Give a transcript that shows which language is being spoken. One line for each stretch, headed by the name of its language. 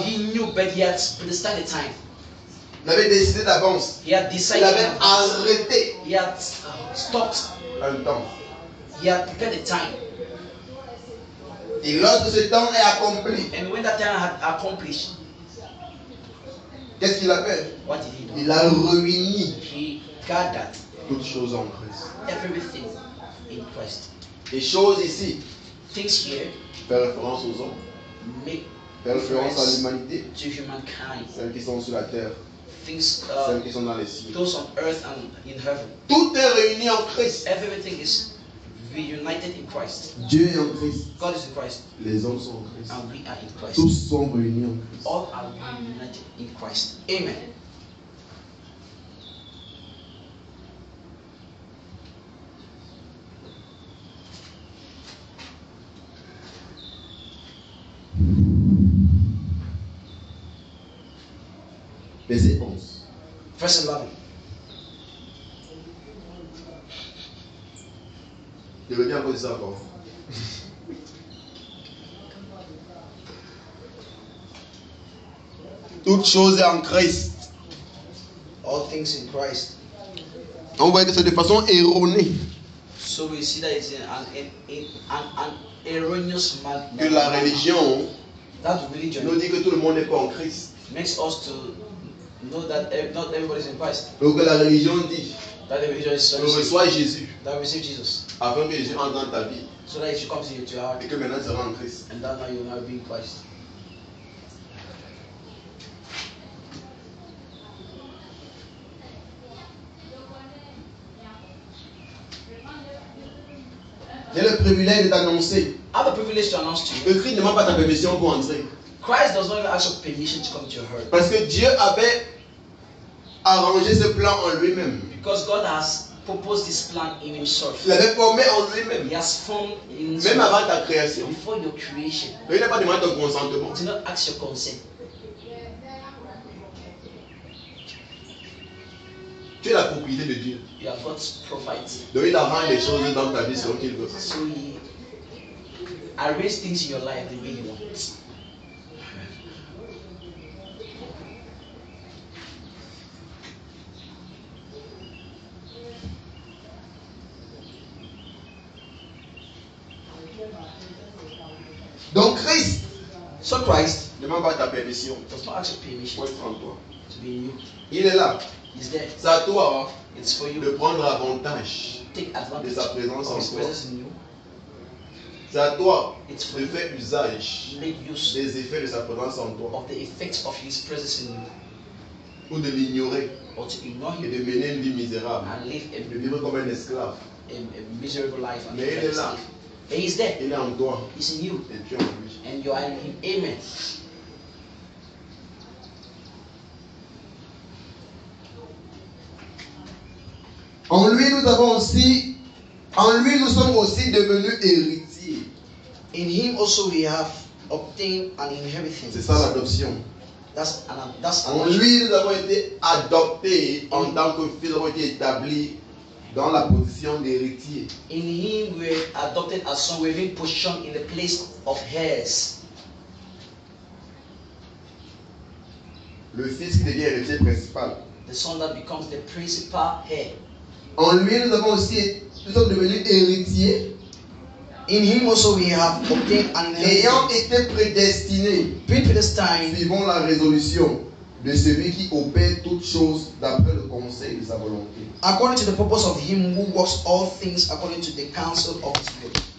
English: he knew, but he had predestined a time.
French: Il avait décidé d'avance.
English: He had
French: Il
English: decided,
French: avait arrêté
English: he had stopped,
French: un temps.
English: he had prepared a time.
French: Et lorsque ce temps est accompli,
English: And when that time had accomplished,
French: qu'est-ce qu'il a fait?
English: what did he do?
French: Il a réuni
English: He gathered
French: toutes choses en Christ.
English: everything in Christ.
French: Les choses ici
English: Things here
French: fait référence aux hommes,
English: make
French: fait référence à
English: reference
French: l'humanité,
English: to humankind.
French: celles qui sont sur la terre,
English: Things,
French: celles qui sont dans les cieux.
English: those on earth and in heaven.
French: Tout est réuni en Christ.
English: Everything is reunited in Christ.
French: Dieu est en Christ.
English: God is in Christ,
French: Les hommes sont en Christ.
English: and we are in Christ.
French: Tous sont réunis en Christ.
English: All are reunited in Christ.
French: Amen. Verset 11.
English: Verse 11.
French: Je veux bien poser ça encore. Toute chose est en Christ.
English: All things in Christ.
French: On voit que c'est de façon erronée.
English: So So we see that it's an erroneous man.
French: Que la religion
English: That religion
French: nous dit que tout le monde n'est pas en Christ.
English: makes us to know that not everybody is in Christ.
French: Donc que la religion dit
English: That the religion is
French: que reçois Jésus
English: that receive Jesus.
French: afin que Jésus entre dans ta vie
English: So that it should come to your heart
French: et que maintenant tu seras en Christ.
English: and that now you will now be in Christ.
French: J'ai le privilège de t'annoncer
English: I have the privilege to announce to you.
French: que Christ ne demande pas ta permission pour entrer.
English: Christ does not even ask for permission to come to your heart.
French: Parce que Dieu avait arrangé ce plan en lui-même.
English: Because God has proposed this plan in himself.
French: Il l'avait formé en lui-même.
English: He has formed in
French: Même
English: himself
French: avant ta création.
English: before your creation.
French: Mais il n'a pas demandé ton consentement.
English: Do not ask your consent.
French: Tu es la propriété de Dieu.
English: You are God's property.
French: Donc il arrange les choses dans ta vie selon qu'il veut.
English: So he arrange things in your life the way you want.
French: Donc Christ
English: So Christ
French: ne demande pas ta permission.
English: does not ask your permission
French: Moi, je prends toi.
English: to be in you.
French: Il est là.
English: He's there.
French: C'est à toi
English: It's for you
French: de prendre avantage
English: take
French: de
English: advantage
French: sa présence
English: of
French: en
English: his
French: toi.
English: presence in you.
French: C'est à toi
English: It's for
French: de
English: you
French: faire usage
English: to make use
French: des effets de sa présence en toi
English: of the effects of his presence in you,
French: ou de l'ignorer
English: or to ignore
French: et
English: him
French: de mener une vie misérable,
English: and live
French: de vivre comme un esclave.
English: a miserable life and
French: Mais il est là.
English: But he's there.
French: Il est en toi
English: He's in you,
French: et tu es en lui.
English: and you are in him. Amen.
French: En lui, nous sommes aussi devenus héritiers.
English: In him also we have obtained an
French: C'est
English: inheritance.
French: ça l'adoption.
English: That's
French: En
English: an
French: lui, nous avons été adoptés en tant que fils, nous avons été établis dans la position d'héritier.
English: In him we were adopted as sons. We've been positioned in the place of heirs.
French: Le fils qui devient héritier principal.
English: The son that becomes the principal heir.
French: En lui, nous sommes devenus héritiers,
English: In him also we have obtained an
French: ayant
English: inheritance.
French: été prédestinés,
English: Being predestined
French: suivant la résolution de celui qui opère toutes choses d'après le conseil de sa volonté.
English: according to the purpose of him who works all things according to the counsel of his will.